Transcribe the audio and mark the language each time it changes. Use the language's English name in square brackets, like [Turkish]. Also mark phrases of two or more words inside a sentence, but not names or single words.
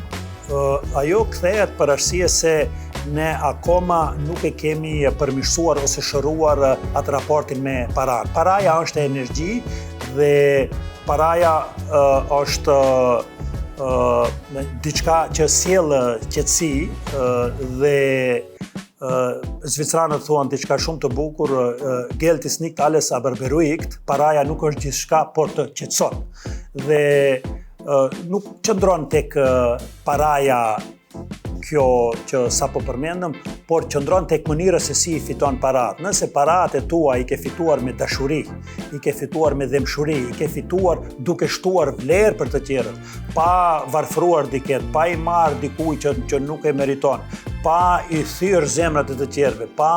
[Albanian] Ajo kthehet për arsye se ne akoma nuk e kemi përmirësuar ose shëruar atë raportin me paranë. Paraja është energji dhe paraja është diçka që sjell qetësi dhe zvicranët thuan diçka shumë të bukur, [German] geld is nicht alles aber beruhigt, [Albanian] paraja nuk është gjithçka por të qetëson. Dhe nuk qëndron tek paraja kjo që sa po përmendëm, por qëndron tek mënyra se si I fiton parat. Nëse parat e tua I ke fituar me dashuri, I ke fituar me dëmshuri, I ke fituar duke shtuar vlerë për të tjerët, pa varfruar diket, pa I marrë dikuj që nuk e meriton, pa I thyrë zemrat e të tjerëve,